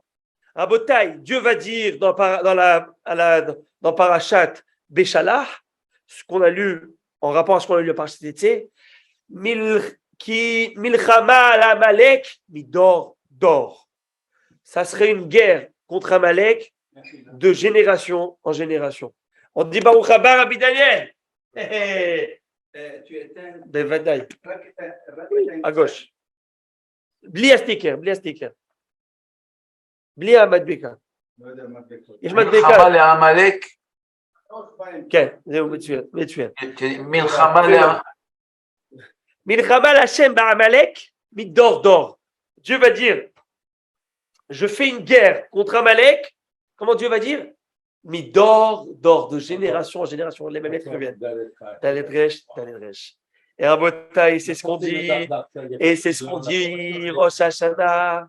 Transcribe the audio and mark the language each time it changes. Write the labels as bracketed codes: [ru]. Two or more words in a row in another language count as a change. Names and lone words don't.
[fr] À Botaï, Dieu va dire dans Parashat Béchalah, ce qu'on a lu en rapport à ce qu'on a lu à Parashat Tétzé, [he] מלחמה על עמלק, מדור דור. [fr] Ça serait une guerre contre Amalek de génération en génération. On dit [he] ברוך הבא [fr] Rabbi Daniel. Bevadaï. À gauche. [he] בלי סטיקר. בלי מדבקה. יש מדבקה. מלחמה לעמלק. כן, זהו מצוין. מלחמה להשם בעמלק מדור דור. [fr] Dieu va dire, je fais une guerre contre Amalek. Comment Dieu va dire? Midor, de génération en génération. Les mêmes lettres reviennent. [he] Daledresh. [fr] Et Rabotai, c'est ce qu'on dit. Et c'est ce qu'on dit. Rosh Hashanah.